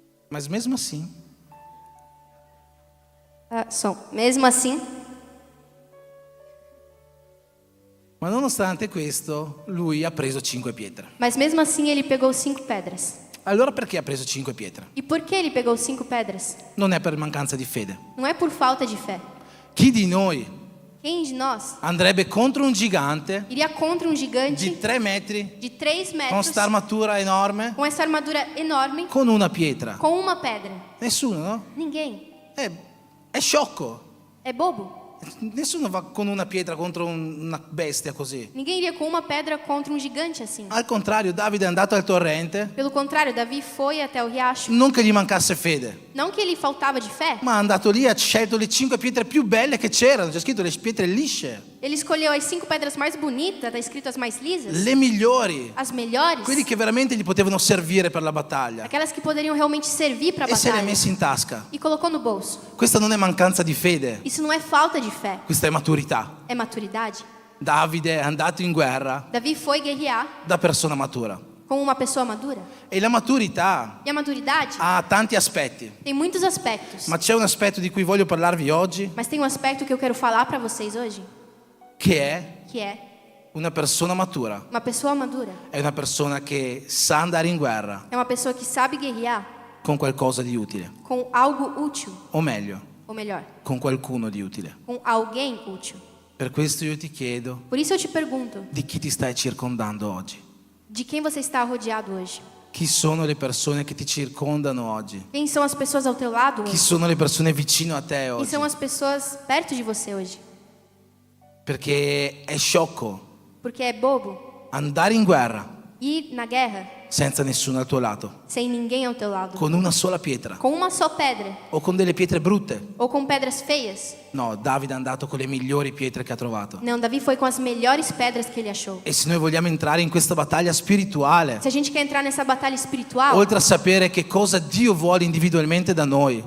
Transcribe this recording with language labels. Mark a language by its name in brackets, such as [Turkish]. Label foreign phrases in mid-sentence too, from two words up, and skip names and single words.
[Portuguese] Mas mesmo assim, Mesmo assim, [Italian] ma nonostante questo, lui ha preso 5 pietre. [Portuguese] mas mesmo assim ele pegou 5 pedras. [Italian] Allora perché ha preso 5 pietre? [Portuguese] E por que ele pegou 5 pedras? [Italian] Non è per mancanza di fede. [Portuguese] Não é por falta de fé. [Italian] Chi di noi [Portuguese] Quem de nós [Italian] andrebbe contro un gigante [Portuguese] iria contra um gigante [Italian] di 3 metri [Portuguese] de 3 [Italian] con [Portuguese] metros [Italian] sta armatura enorme [Portuguese] com essa armadura enorme [Italian] con una pietra? [Portuguese] com uma pedra? [Italian] Nessuno, no? [Portuguese] Ninguém. [Italian] È sciocco. [Portuguese] É bobo. [Italian] Nessuno va con una pietra contro una bestia così. [Portuguese] Ninguém iria com uma pedra contra um gigante assim. [Italian] Al contrario, Davide è andato al torrente, [Portuguese] Pelo contrário, Davi foi até o riacho. [Italian] non che gli mancasse fede, [Portuguese] Não que ele faltava de fé. [Italian] ma è andato lì e ha scelto le 5 pietre più belle che c'erano. C'è scritto le pietre lisce, [Portuguese] Ele escolheu as 5 pedras mais bonitas, está escrito as mais lisas, [Italian] le migliori, [Portuguese] as melhores, [Italian] quelli che veramente gli potevano servire per la battaglia. [Portuguese] aquelas que poderiam realmente servir para a [Italian] E se le ha [Portuguese] batalha. [Italian] messe in tasca. [Portuguese] E colocou no bolso. [Italian] Questa non è mancanza di fede, [Portuguese] Isso não é falta de fé, [Italian] questa è maturità. [Portuguese] é maturidade. [Italian] Davide è andato in guerra [Portuguese] Davi foi guerrear [Italian] da persona matura. [Portuguese] com uma pessoa madura. [Italian] E la maturità [Portuguese] E a maturidade [Italian] ha tanti aspetti, [Portuguese] tem muitos aspectos. [Italian] ma c'è un aspetto di cui voglio parlarvi oggi, [Portuguese] Mas tem um aspecto que eu quero falar para vocês hoje, [Italian] che [Portuguese] que é [Italian] una persona matura [Portuguese] uma pessoa madura. [Italian] è una persona che sa andare in guerra [Portuguese] É uma pessoa que sabe guerrear [Italian] con qualcosa di utile, [Portuguese] com algo útil, [Italian] o meglio, [Portuguese] ou melhor, [Italian] con qualcuno di utile. [Portuguese] com alguém útil. [Italian] Per questo io ti chiedo [Portuguese] Por isso eu te pergunto, [Italian] di chi ti stai circondando oggi. [Portuguese] de quem você está rodeado hoje? [Italian] Chi sono le persone che ti circondano oggi? [Portuguese] Quem são as pessoas ao teu lado [Italian] Chi [Portuguese] hoje? [Italian] sono le persone vicino a te [Portuguese] Quem [Italian] oggi? [Portuguese] são as pessoas perto de você hoje? [Italian] Perché è sciocco [Portuguese] Porque é bobo [Italian] andare in guerra [Portuguese] ir na guerra [Italian] senza nessuno al tuo lato, [Portuguese] sem ninguém ao teu lado, [Italian] con una sola pietra [Portuguese] com uma só pedra [Italian] o con delle pietre brutte. [Portuguese] ou com pedras feias. [Italian] No, Davide è andato con le migliori pietre che ha trovato. [Portuguese] Não, Davi foi com as melhores pedras que ele achou. [Italian] E se noi vogliamo entrare in questa battaglia spirituale, [Portuguese] Se a gente quer entrar nessa batalha espiritual, [Italian] oltre a sapere che cosa Dio vuole individualmente da noi,